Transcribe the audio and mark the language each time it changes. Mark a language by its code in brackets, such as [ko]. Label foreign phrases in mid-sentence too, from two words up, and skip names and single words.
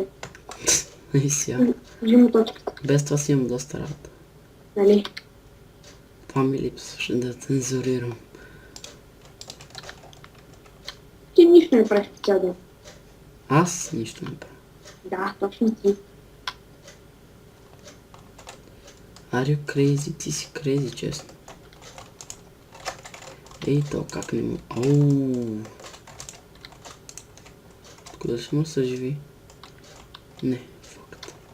[bg] И сега. Кажи му точката. Без това си имам доста работа. Нали? Това ми липсваше да цензурирам. Ти нищо не правиш по цял ден. Аз нищо не правя. Да, точно ти. [en] Are you crazy? [bg] Ти си crazy, честно. Ей, то как не му... Оу. Откуда ще му съживи? Не, факт.